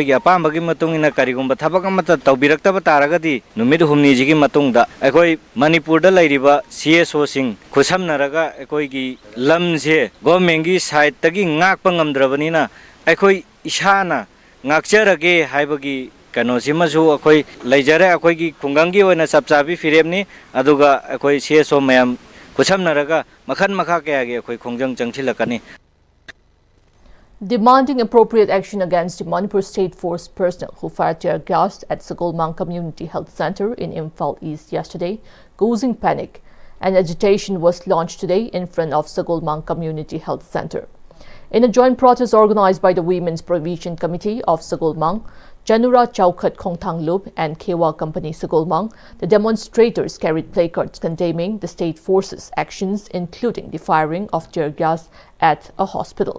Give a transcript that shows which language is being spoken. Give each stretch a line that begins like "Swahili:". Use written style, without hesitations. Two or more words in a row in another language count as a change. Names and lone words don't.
Manipuri: gi apambagi matung in karigumba thabak amata tawbiraktaba taragadi numid humni jigi matungda akhoi manipur da lairiba CSO sing khusamnaraga akhoi gi lamje government gi side tagi ngakpa ngamdrabanina akhoi ishana ngakcharage haibagi kanosimaju akhoi leijare akhoi gi khungangi oina sapchabi firemni aduga akhoi CSO mayam khusamnaraga makhan makha kaya gi akhoi khongjang changthilakani.
English: Demanding appropriate action against the Manipur State Force personnel who fired tear gas at Sagolmang Community Health Center in Imphal East yesterday, causing panic. An agitation was launched today in front of Sagolmang Community Health Center. In a joint protest organized by the Women's Provision Committee of Sagolmang, Janura Chowkhat Khongthanglup and Kewa Company Sagolmang, the demonstrators carried placards condemning the state forces' actions, including the firing of tear gas at a hospital.